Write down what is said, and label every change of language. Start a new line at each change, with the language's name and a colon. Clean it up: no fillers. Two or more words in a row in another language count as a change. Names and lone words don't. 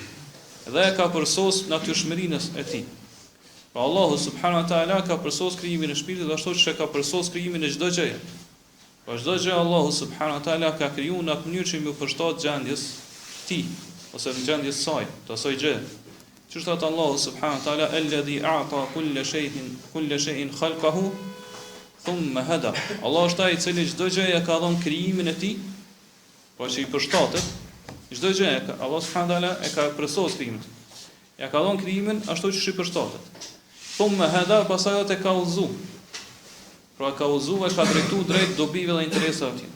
Albanian: Dhe e ka përsos natyrshmërinë e tij. Pra Allahu
Arabic: سبحانه وتعالى
Albanian: ka përsos krijimin e shpirtit ashtu që ka përsos krijimin e çdo gjëje. Pra çdo gjë Allahu
Arabic: سبحانه وتعالى
Albanian: ka krijuar në atë mënyrë që më përshtat gjendjes ti ose në gjendjes saj, të asaj gjë. Që thot
Arabic: الله سبحانه وتعالى الذي أعطى كل شيء خلقه ثم هدى.
Albanian: Allah është ai i cili çdo gjë ja ka dhënë krijimin e tij, pra që i përshtatet çdo gjë. Allah
Arabic: سبحانه وتعالى
Albanian: e ka përsos krijimin. Ja ka dhënë krijimin ashtu që i përshtatet.
Arabic: ثم هدى,
Albanian: pastaj atë ka udhëzu. Pra ka udhëzu e ka drejtu drejt dobive dhe interesave të tij.